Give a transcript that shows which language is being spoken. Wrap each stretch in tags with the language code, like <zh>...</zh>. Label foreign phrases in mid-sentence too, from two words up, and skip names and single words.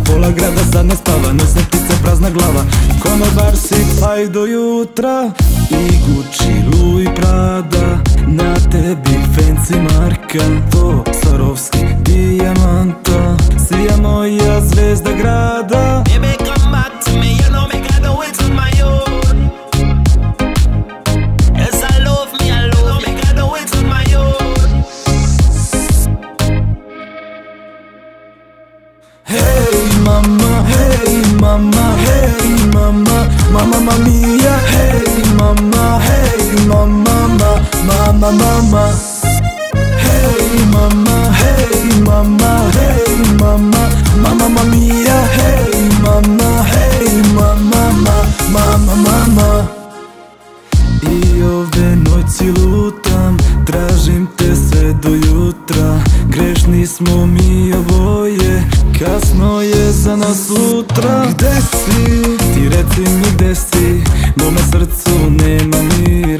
<sr>Pola grada sad ne spava, noćne ptice prazna glava. Konobar si pa i do jutra, i Gucci, Louis, Prada, na tebi fancy marka. To Swarovski dijamanta, sija moja zvezda grada.</sr> <en>Baby, come back to me, you know me can do it on my own. Yes, I love me, you know me can do it on my own. Hey mama, hey mama, hey mama,</en> <it>mama mia,</it> <en>hey mama, hey mama, mama, mama. Hey mama, hey mama, hey mama,</en> <it>mama mia,</it> <en>hey mama, hey mama, mama, mama.</en> <sr>I ove noći lutam, tražim te sve do jutra. Grešni smo mi oboje, kasno je za nas sutra. Gde si? Ti reci mi gde si, mome srcu nema mira.</sr>